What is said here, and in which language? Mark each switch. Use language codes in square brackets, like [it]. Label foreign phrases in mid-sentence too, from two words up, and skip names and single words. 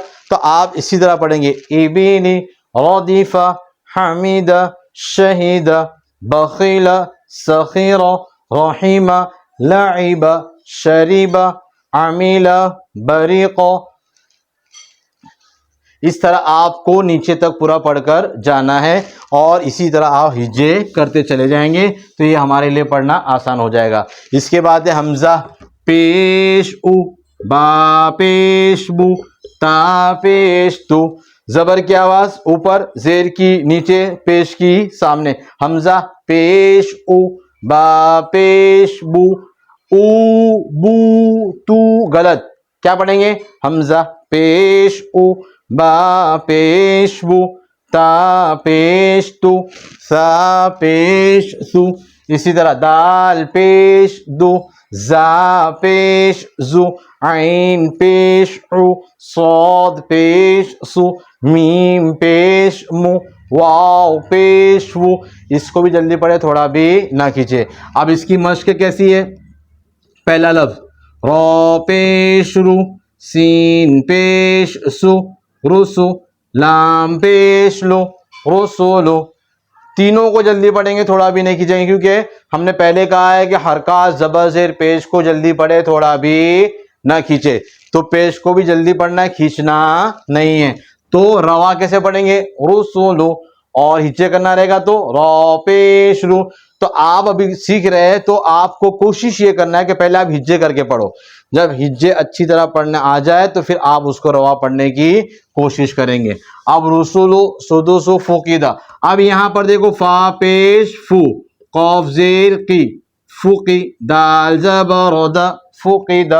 [ur] تو آپ اسی طرح پڑھیں گے ابنی، ردیفہ، حمید، شہید، بخیل، سخیر، رحیم، لعب، شریب، عمیل، بریق. اس طرح آپ کو نیچے تک پورا پڑھ کر جانا ہے اور اسی طرح آپ ہجے کرتے چلے جائیں گے تو یہ ہمارے لیے پڑھنا آسان ہو جائے گا. اس کے بعد ہے حمزہ پیش او، با پیش بو، تا پیش تو. زبر کی آواز اوپر، زیر کی نیچے، پیش کی سامنے. حمزہ پیش او، با پیش بو، او بو تو، غلط. کیا پڑھیں گے؟ حمزہ پیش او، با پیش بو، تا پیش تو، سا پیش سو. اسی طرح دال پیش دو، زا پیش زو، عین پیش عو، صاد پیش سو، میم پیش مو، واو پیش وو. اس کو بھی جلدی پڑھے، تھوڑا بھی نہ کھینچے. اب اس کی مشق کیسی ہے؟ پہلا لفظ را پیش رو، سین پیش سو، رسو، لام پیش لو، رسولو. تینوں کو جلدی پڑھیں گے، تھوڑا بھی نہیں کھینچیں گے، کیونکہ ہم نے پہلے کہا ہے کہ حرکات زبر زیر پیش کو جلدی پڑھے، تھوڑا بھی نہ کھینچے. تو پیش کو بھی جلدی پڑھنا ہے، کھینچنا نہیں ہے. تو روا کیسے پڑھیں گے؟ رسولو. اور ہچے کرنا رہے گا تو را پیش رو. تو آپ ابھی سیکھ رہے ہیں تو آپ کو کوشش یہ کرنا ہے کہ پہلے آپ ہجے کر کے پڑھو. جب ہجے اچھی طرح پڑھنے آ جائے تو پھر آپ اس کو روا پڑھنے کی کوشش کریں گے. اب رسولو سدوسو فقیدہ. اب یہاں پر دیکھو فا پیش فو قاف زیر قی فقی دال زبر د فقیدہ.